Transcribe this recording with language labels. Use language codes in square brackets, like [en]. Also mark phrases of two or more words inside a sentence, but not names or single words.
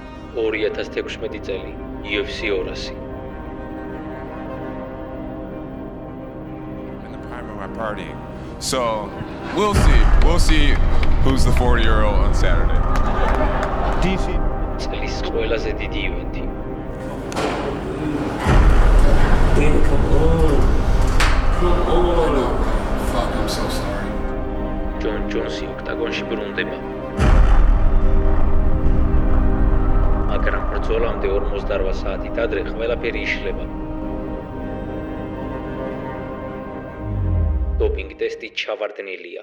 [ka] 2016 წელი UFC 200. [en] In the prime of my party. So, we'll see who's the 40-year-old on Saturday. DC. [ka] წლის ყველაზე დიდი ივენთი. [en] Come on. Fuck, I'm so sorry. [ka] ჯონ ჯონსი ოქტაგონში ბრუნდება. მაგრამ ბრძოლამდე 48 საათით ადრე ყველაფერი იშლება. დოპინგ ტესტი ჩავარდნილია.